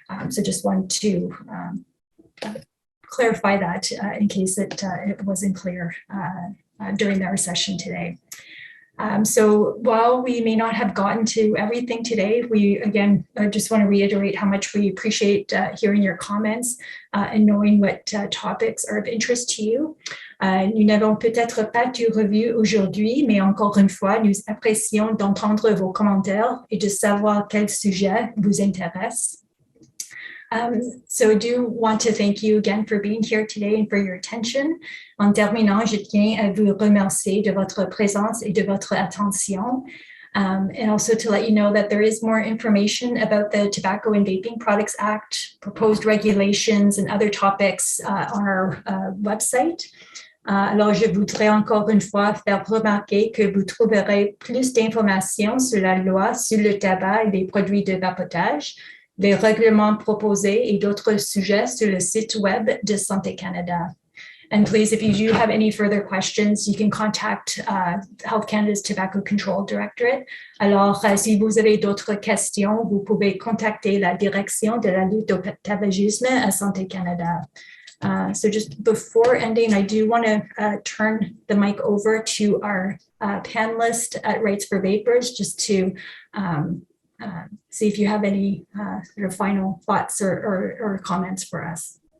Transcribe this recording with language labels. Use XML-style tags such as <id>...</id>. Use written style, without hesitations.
<en>So just wanted to clarify that in case it wasn't clear during our session today. So while we may not have gotten to everything today, I just want to reiterate how much we appreciate hearing your comments and knowing what topics are of interest to you.</en> <fr>Nous n'avons peut-être pas tout revu aujourd'hui, mais encore une fois, nous apprécions d'entendre vos commentaires et de savoir quels sujets vous intéressent.</fr> <en>So I do want to thank you again for being here today and for your attention.</en> <fr>En terminant, je tiens à vous remercier de votre présence et de votre attention.</fr> <en>And also to let you know that there is more information about the Tobacco and Vaping Products Act, proposed regulations, and other topics on our website.</en> <fr>Alors, je voudrais encore une fois faire remarquer que vous trouverez plus d'informations sur la loi sur le tabac et les produits de vapotage, les règlements proposés et d'autres sujets sur le site web de Santé Canada.</fr> <en>And please, if you do have any further questions, you can contact Health Canada's Tobacco Control Directorate.</en> <fr>Alors, si vous avez d'autres questions, vous pouvez contacter la direction de la lutte au tabagisme à Santé Canada.</fr> <en>So just before ending, I do want to turn the mic over to our panelist at Rights for Vapors, just to see if you have any sort of final thoughts or comments for us.</en>